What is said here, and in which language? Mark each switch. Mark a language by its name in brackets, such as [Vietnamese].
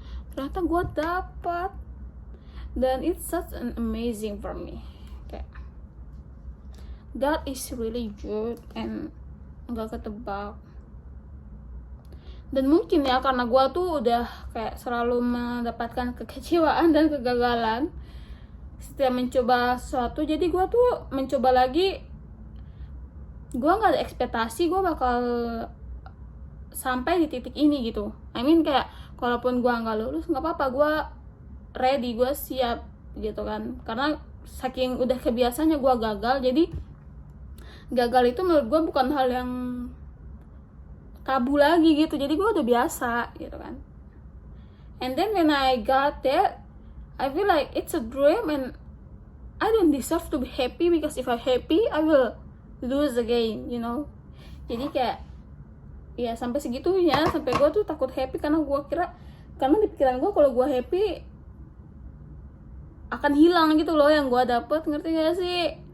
[Indonesian] Ternyata gue dapat, dan [English] it's such an amazing for me. Kayak God is really good and [Indonesian] nggak ketebak. Dan mungkin ya karena gue tuh udah kayak selalu mendapatkan kekecewaan dan kegagalan setiap mencoba sesuatu, jadi gue tuh mencoba lagi. Gue nggak ada ekspektasi gue bakal sampai di titik ini gitu. [English] I mean [Indonesian] kayak kalaupun gue nggak lulus nggak apa-apa, gue ready, gue siap gitu kan. Karena saking udah kebiasaannya gue gagal, jadi gagal itu menurut gue bukan hal yang tabu lagi gitu. Jadi gue udah biasa gitu kan. [English] And then when I got that, I feel like it's a dream and I don't deserve to be happy, because if I'm happy I will lose again, you know. [Indonesian] Jadi kayak ya sampai segitunya, sampai gue tuh takut happy karena gue kira, karena di pikiran gue kalau gue happy akan hilang gitu loh yang gue dapet, ngerti gak sih?